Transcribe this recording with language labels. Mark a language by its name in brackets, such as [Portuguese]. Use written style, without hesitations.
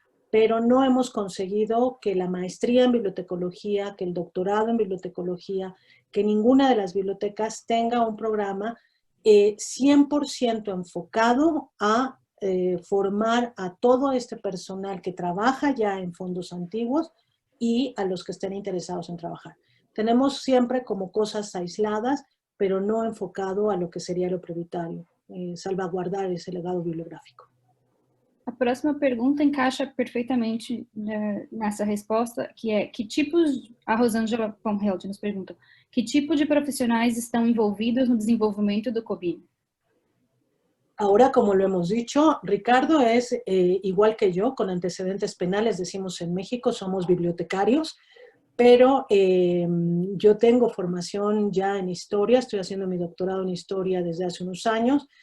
[Spanish] Pero no hemos conseguido que la maestría en bibliotecología, que el doctorado en bibliotecología, que ninguna de las bibliotecas tenga un programa 100% enfocado a formar a todo este personal que trabaja ya en fondos antiguos y a los que estén interesados en trabajar. Tenemos siempre como cosas aisladas, pero no enfocado a lo que sería lo prioritario, salvaguardar esse legado bibliográfico. [Portuguese] A próxima pergunta encaixa perfeitamente nessa resposta, que é: que tipos, a Rosângela Pomheld nos pergunta, que tipo de profissionais estão envolvidos no desenvolvimento do Covino? [Spanish] Ahora, como lo hemos dicho, Ricardo es igual que yo, con antecedentes penales, decimos en México, somos bibliotecarios, pero yo tengo formación ya en historia, estoy haciendo mi doctorado en historia desde hace unos años.